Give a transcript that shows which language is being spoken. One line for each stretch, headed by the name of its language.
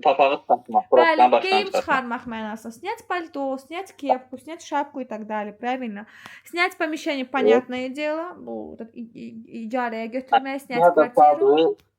Azerbaijani: Papağı çıxartmaq, furajdan başdan geyim çıxarmaq mənasında.
Russian: Снять пальто, снять кепку, снять шапку и так далее. Правильно? Снять помещение, понятное дело.
Azerbaijani: Bu icarəyə götürmək,
Russian: снять квартиру.